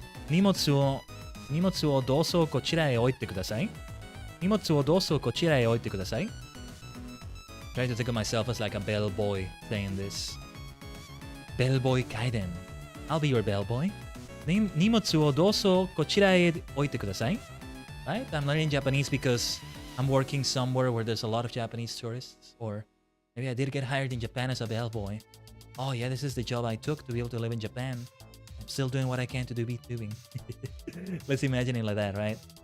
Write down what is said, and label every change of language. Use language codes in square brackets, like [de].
[ja] 荷物をどうぞこちらへ置いてください。荷物をどうぞこちらへ置いてください。 [en] Trying to think of myself as like a bellboy saying this. Bellboy Kaiden. I'll be your bellboy. [ja] 荷物をどうぞこちらへ置いてください。 [en] Right? I'm learning Japanese because I'm working somewhere where there's a lot of Japanese tourists. Or maybe I did get hired in Japan as a bellboy. Oh yeah, this is the job I took to be able to live in Japan. I'm still doing what I can to do VTubing. Let's imagine it like that, right?